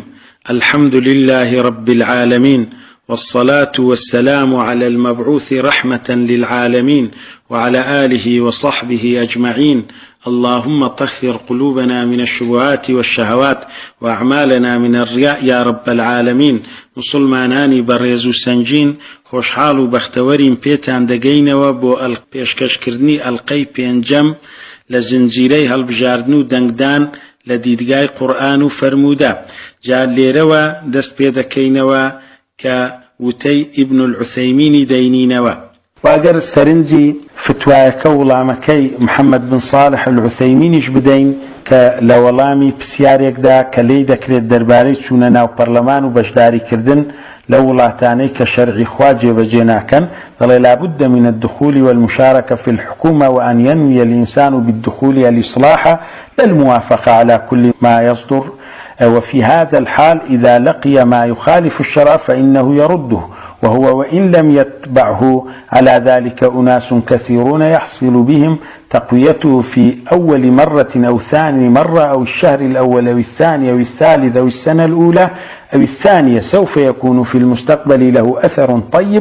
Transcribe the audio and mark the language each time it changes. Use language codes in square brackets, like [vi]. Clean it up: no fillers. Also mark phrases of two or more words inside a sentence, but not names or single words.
[ar] الحمد لله رب العالمين، والصلاة والسلام على المبعوث رحمة للعالمين وعلى آله وصحبه أجمعين. اللهم طهر قلوبنا من الشبهات والشهوات وأعمالنا من الرياء يا رب العالمين. [ckb] مسلمانانی بەڕێز و سەنگین، خۆشحاڵ و بەختەوەرین پێتان دەگەینەوە بۆ پێشکەشکردنی ئەڵقەی پێنجەم لە زنجیرەی هەڵبژاردن و دەنگدان لە دیدگای قورئان و فەرموودە. جا لێرەوە دەست پێ دەکەینەوە کە وتەی ئیبن العوثەیمینی دەینینەوە. واگەر سەرنجی فتوایەکە وڵامەکەی محەممەد بن صالح العوثەیمینیش بدەین کە لە وەڵامی پرسیارێکدا کە لێی دەکرێت دەربارەی چوونە ناو پەرلەمان و بەشداریکردن لە وڵاتانەی کە شەرعی خوا جێبەجێ ناکەن، دەڵێ [ar] لابد من الدخول والمشاركة في الحكومة وأن ينوي الإنسان بالدخول الإصلاح لا الموافقة على كل ما يصدر، وفي هذا الحال إذا لقي ما يخالف الشرع فإنه يرده، وهو وإن لم يتبعه على ذلك أناس كثيرون يحصل بهم تقويته في أول مرة أو ثاني مرة أو الشهر الأول أو الثاني أو الثالث أو السنة الأولى أو الثانية، سوف يكون في المستقبل له أثر طيب.